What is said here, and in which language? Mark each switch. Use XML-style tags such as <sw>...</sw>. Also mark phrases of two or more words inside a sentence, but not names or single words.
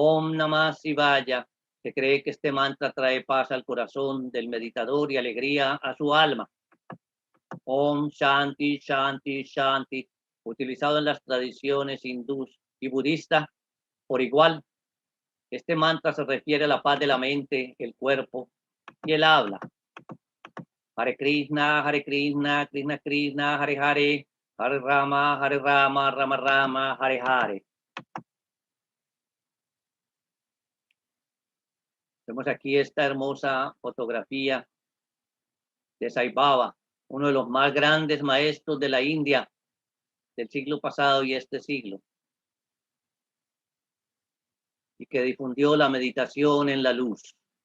<sa>Om Namah Shivaya,</sa> <es>que cree que este mantra trae paz al corazón del meditador y alegría a su alma.</es> <sa>Om Shanti, Shanti, Shanti,</sa> <es>utilizado en las tradiciones hindús y budistas por igual. Este mantra se refiere a la paz de la mente, el cuerpo y el habla.</es> <sa>Hare Krishna, Krishna Krishna, Hare Hare, Hare Rama, Rama Rama, Hare Hare.</sa> <es>Vemos aquí esta hermosa fotografía de Sai Baba, uno de los más grandes maestros de la India del siglo pasado y este siglo, y que difundió la meditación en la luz.</es>